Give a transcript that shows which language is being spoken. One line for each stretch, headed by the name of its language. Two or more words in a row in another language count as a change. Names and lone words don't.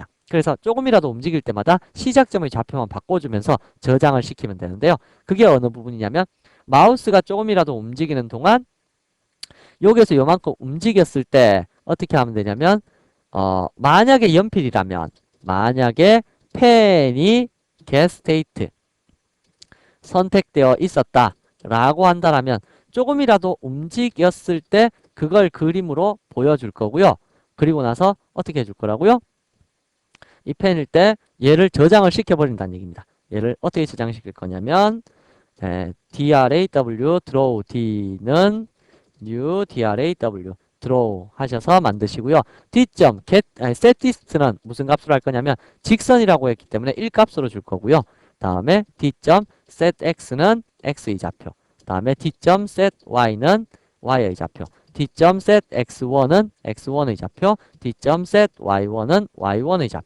Korean: 그래서 조금이라도 움직일 때마다 시작점의 좌표만 바꿔주면서 저장을 시키면 되는데요. 그게 어느 부분이냐면 마우스가 조금이라도 움직이는 동안 여기에서 요만큼 움직였을 때 어떻게 하면 되냐면 만약에 연필이라면 만약에 펜이
English: get state
Korean: 선택되어 있었다 라고 한다면 조금이라도 움직였을 때 그걸 그림으로 보여줄 거고요. 그리고 나서 어떻게 해줄 거라고요? 이 펜일 때 얘를 저장을 시켜버린다는 얘기입니다. 얘를 어떻게 저장시킬 거냐면
English: draw draw
Korean: d는
English: new draw draw
Korean: 하셔서 만드시고요. d.get set dist는 무슨 값으로 할 거냐면 직선이라고 했기 때문에 1값으로 줄 거고요. 다음에 d.set x는 x의 좌표. 다음에 d.set y는 y의 좌표. d.set x1은 x1의 좌표. d.set y1은 y1의 좌표.